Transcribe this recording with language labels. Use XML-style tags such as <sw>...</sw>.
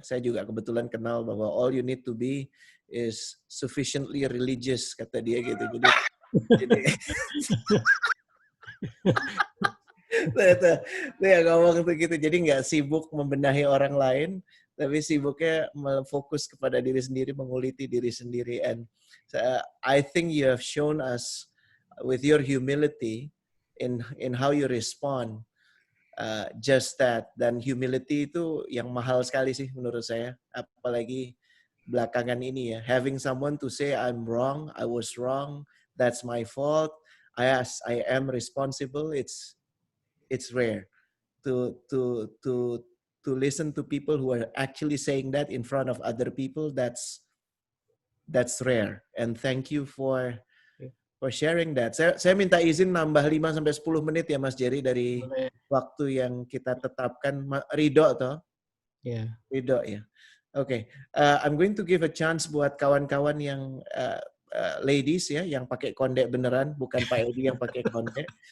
<id>Saya juga kebetulan kenal bahwa</id> <en>all you need to be is sufficiently religious,</en> <id>kata dia gitu. Jadi dia ngomong tuh gitu. Jadi nggak sibuk membenahi orang lain, tapi sibuknya fokus kepada diri sendiri, menguliti diri sendiri.</id> <en>And I think you have shown us with your humility in how you respond, just that.</en> <id>Dan humility itu yang mahal sekali sih menurut saya, apalagi belakangan ini ya.</id> <en>Having someone to say I'm wrong, I was wrong, that's my fault, I am responsible. It's rare to listen to people who are actually saying that in front of other people. That's rare. And thank you for sharing that.</en> <id>Saya minta izin nambah 5-10 menit ya Mas Jerry dari waktu yang kita tetapkan. Ridho toh?</id> <en>Yeah.</en> <id>Ridho ya. Oke.</id> <en>I'm going to give a chance</en> <id>buat kawan-kawan yang ladies ya, yang pakai kondek beneran, bukan Pak Edi yang pakai kondek.</id>